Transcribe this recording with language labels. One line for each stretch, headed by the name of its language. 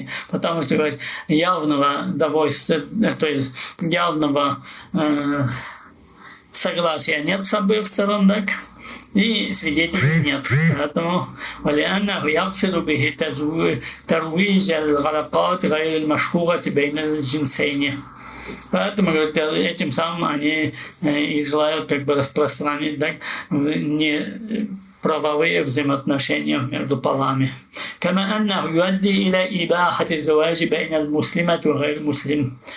Russian: Потому что говорит, явного довольствия, то есть явного согласия нет с обеих сторон, так? И свидетелей нет. Поэтому
Arabic: ولأنه يقصد به ترويج العلاقات غير المشهورة بين الجنسين.
Russian: Поэтому, говорят, этим самым они и желают как бы распространить, так, не правовые взаимоотношения между полами.
Arabic: كما أنه يؤدي إلى إباحة الزواج بين المسلمة وغير المسلم.